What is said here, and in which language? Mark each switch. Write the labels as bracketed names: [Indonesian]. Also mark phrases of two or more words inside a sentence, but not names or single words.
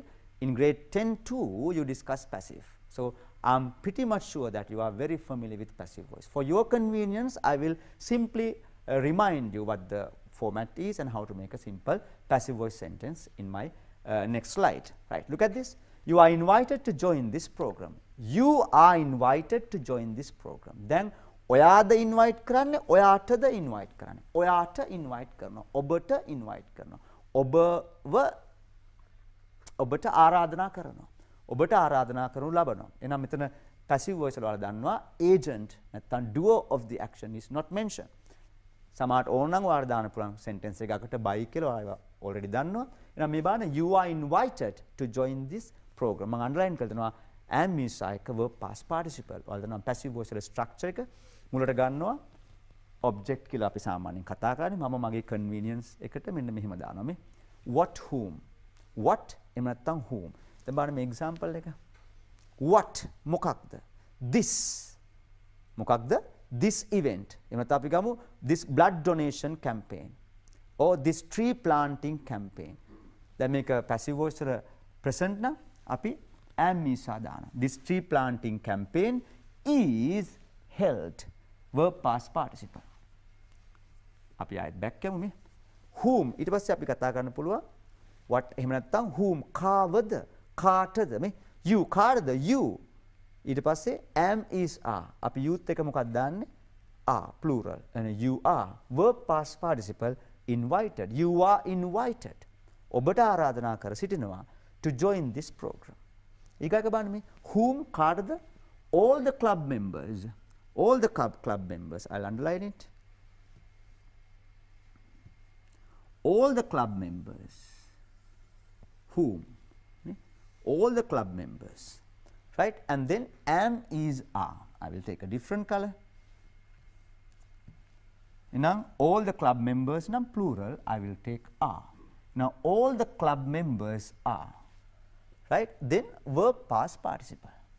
[English] In grade 10 too you discuss passive. So I'm pretty much sure that you are very familiar with passive voice. For your convenience, I will simply remind you what the format is and how to make a simple passive voice sentence in my next slide. Right, look at this. You are invited to join this program. You are invited to join this program. [Sinhala] Then ඔයාද invite කරන්නේ ඔයාටද invite කරන්නේ. ඔයාට invite කරනවා. ඔබට invite කරනවා. ඔබට ආරාධනා කරනවා. ඔබට ආරාධනා කරනු ලබනවා. එහෙනම් මෙතන [English] passive voice [Sinhala] වල දන්නවා agent නැත්නම් [English] doer of the action is not mentioned. [Sinhala] සමහරට ඕනනම් ඔයාලා දාන්න පුළුවන් sentence එකකට by කියලා ඔයාලා already දන්නවා. එහෙනම් මේ බලන්න [English] you are invited to join this program. [Sinhala] මම underline කරලා දෙනවා am නිසා එක [English] verb past participle. [Sinhala] ඔයාලා දන්නවා [English] passive voice [Sinhala] වල structure එක මුලට ගන්නවා object කියලා අපි සාමාන්‍යයෙන් කතා කරන්නේ. මම මගේ convenience එකට මෙන්න මෙහෙම දානවා මේ [English] what whom. [Sinhala] What එහෙම නැත්නම් whom. දැන් බලන්න මේ example එක. What මොකක්ද? This මොකක්ද? [English] This event. [Sinhala] එහෙම නැත්නම් අපි ගමු [English] this blood donation campaign or this tree planting campaign. [Sinhala] දැන් මේක [English] passive voice [Sinhala] වල present නම් අපි am නිසා දානවා. [English] This tree planting campaign is held verb past participle. [Sinhala] අපි ආයෙත් back යමු මේ whom ඊට පස්සේ අපි කතා කරන්න පුළුවන් what එහෙම නැත්නම් whom කාවද කාටද මේ you කාටද you ඊට පස්සේ [English] am is are [Sinhala] අපි youth එක මොකක්ද දාන්නේ [English] are plural and you are verb past participle invited you are invited [Sinhala] ඔබට ආරාධනා කර සිටිනවා [English] to join this program [Sinhala] ඊගාක බලන්න මේ whom කාටද [English] all the club members I'll underline it all the club members whom all the club members right and then am is are I will take a different color now all the club members now plural I will take are now all the club members are right then verb past participle